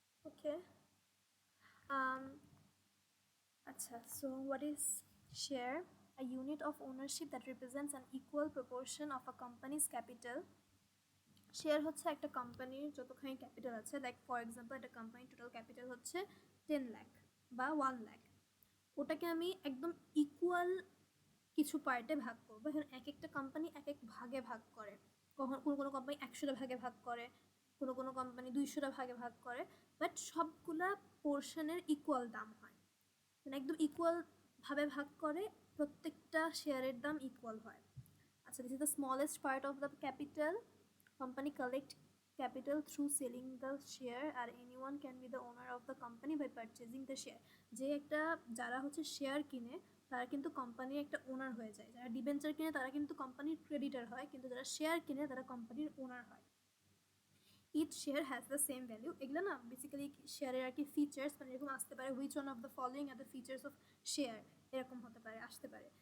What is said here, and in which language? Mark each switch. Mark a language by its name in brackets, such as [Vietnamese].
[English] Okay, আচ্ছা, so what is share? A unit of ownership that represents an equal proportion of a company's capital. [Bangla] Share হচ্ছে একটা কোম্পানির যতখানি capital আছে, like for example একটা কোম্পানির টোটাল ক্যাপিটাল হচ্ছে 10 লাখ বা 1 লাখ, ওটাকে আমি একদম ইকুয়াল কিছু পার্টে ভাগ করবো। এখন এক একটা কোম্পানি এক এক ভাগে ভাগ করে, কখন কোনো কোনো কোম্পানি 100টা ভাগে ভাগ করে, কোনো কোনো কোম্পানি 200টা ভাগে ভাগ করে, বাট সবগুলা পোর্শনের ইকুয়াল দাম হয়, মানে একদম ইকুয়ালভাবে ভাগ করে, প্রত্যেকটা শেয়ারের দাম ইকুয়াল হয়। [English] আচ্ছা, this is the smallest part of the capital. Company collect capital through selling the share, আর anyone can be the owner of the company by purchasing the share. [Bangla] যে একটা যারা হচ্ছে শেয়ার কিনে তারা কিন্তু কোম্পানির একটা ওনার হয়ে যায়, যারা ডিবেঞ্চার কিনে তারা কিন্তু কোম্পানির ক্রেডিটার হয়, কিন্তু যারা শেয়ার কিনে তারা কোম্পানির ওনার হয়। [English] each share has the same value, [Bangla] এগুলো না বেসিক্যালি শেয়ারের আর কি ফিচার্স, মানে এরকম আসতে পারে [English] which one of the following are the features of share, [Bangla] এরকম হতে পারে, আসতে পারে।